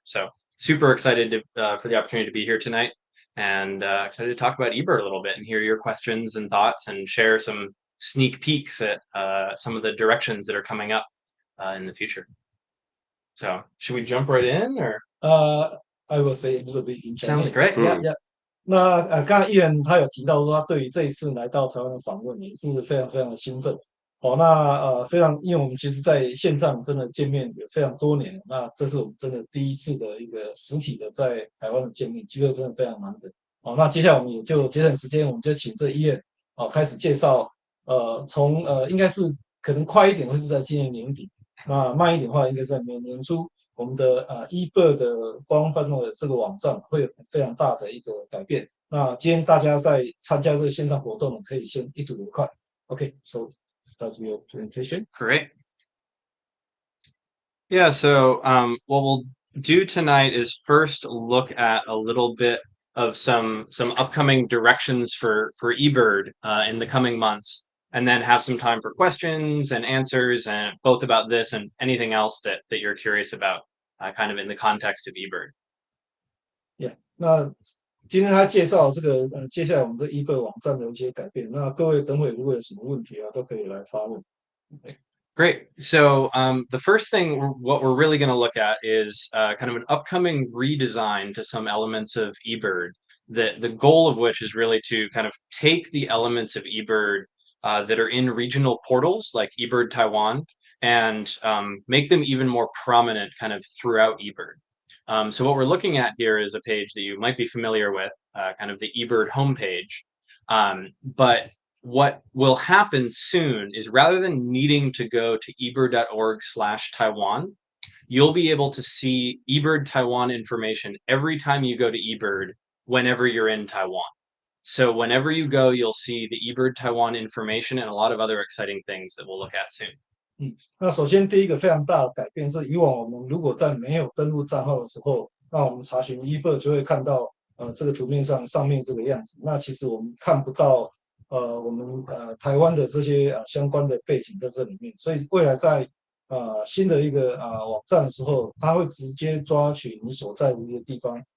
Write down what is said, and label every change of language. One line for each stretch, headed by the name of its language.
English: So super excited for the opportunity to be here tonight, and excited to talk about eBird a little bit and hear your questions and thoughts and share some sneak peeks at some of the directions that are coming up in the future. So should we jump right in, or? I will say a little bit in Sounds Chinese. great. Yeah, yeah.
Chinese: 那刚才艺人他有提到说，他对于这一次来到台湾的访问也是非常非常的兴奋。好，那非常，因为我们其实在线上真的见面有非常多年，那这是我们真的第一次的一个实体的在台湾的见面，机会真的非常难得。好，那接下来我们也就节省时间，我们就请这Ian开始介绍。从应该是可能快一点会是在今年年底，那慢一点的话应该是在明年初。我们的eBird 的官方的这个网站会有非常大的一个改变。那今天大家在参加这个线上活动，可以先一睹为快。
English: Okay, so start your presentation. Great. Yeah, so what we'll do tonight is first look at a little bit of some upcoming directions for eBird in the coming months, and then have some time for questions and answers, and both about this and anything else that you're curious about, kind of in the context of eBird. Yeah.
Chinese: 那今天他介绍这个接下来我们的eBird网站的一些改变。那各位等会如果有什么问题都可以来发问。
English: Great. So the first thing, what we're really going to look at is kind of an upcoming redesign to some elements of eBird. The goal of which is really to kind of take the elements of eBird that are in regional portals like eBird Taiwan and make them even more prominent kind of throughout eBird. So what we're looking at here is a page that you might be familiar with, kind of the eBird homepage. But what will happen soon is rather than needing to go to ebird.org/Taiwan, you'll be able to see eBird Taiwan information every time you go to eBird whenever you're in Taiwan. So whenever you go, you'll see the eBird Taiwan information and a lot of other exciting things that we'll look at soon.
Chinese: 那首先第一个非常大的改变是，以往我们如果在没有登录账号的时候，那我们查询eBird就会看到这个图片上面这个样子。那其实我们看不到我们台湾的这些相关的背景在这里面，所以未来在新的一个网站的时候，它会直接抓取你所在的这个地方。